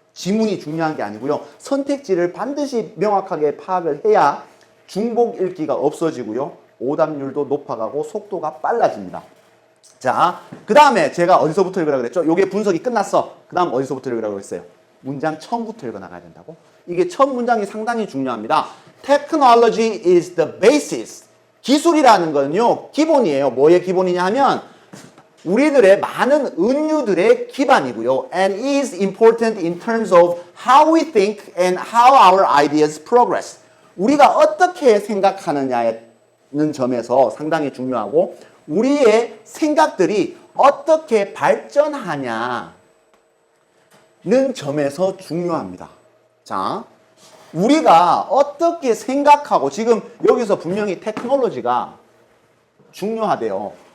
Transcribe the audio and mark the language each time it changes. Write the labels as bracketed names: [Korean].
[Korean] 지문이 중요한 게 아니고요. 선택지를 반드시 명확하게 파악을 해야 중복 읽기가 없어지고요. 오답률도 높아가고 속도가 빨라집니다. 자, 그 다음에 제가 어디서부터 읽으라고 그랬죠? 요게 분석이 끝났어. 그 다음 어디서부터 읽으라고 그랬어요? 문장 처음부터 읽어 나가야 된다고? 이게 첫 문장이 상당히 중요합니다. [English] Technology is the basis. [Korean] 기술이라는 건요, 기본이에요. 뭐의 기본이냐 하면 우리들의 많은 은유들의 기반이고요. [English] And is important in terms of how we think and how our ideas progress. [Korean] 우리가 어떻게 생각하느냐는 점에서 상당히 중요하고 우리의 생각들이 어떻게 발전하냐는 점에서 중요합니다. 자, 우리가 어떻게 생각하고 지금 여기서 분명히 테크놀로지가 중요하대요.